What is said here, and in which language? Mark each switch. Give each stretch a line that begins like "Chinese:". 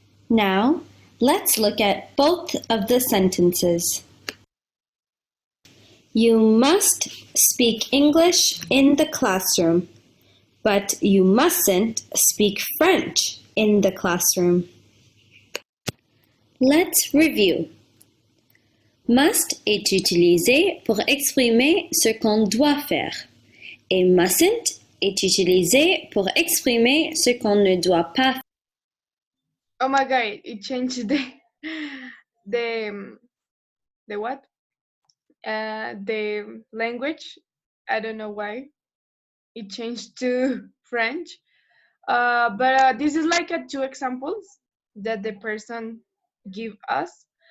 English: Now, let's look at both of the sentences. You must speak English in the classroom, but you mustn't speak French in the classroom. Let's review.
French: Must est utilisé pour exprimer ce qu'on doit faire et mustn't est utilisé pour exprimer ce qu'on ne doit pas faire.
English: Oh my god, it changed the what? The language. I don't know why. It changed to French. But this is like two examples that the person give us.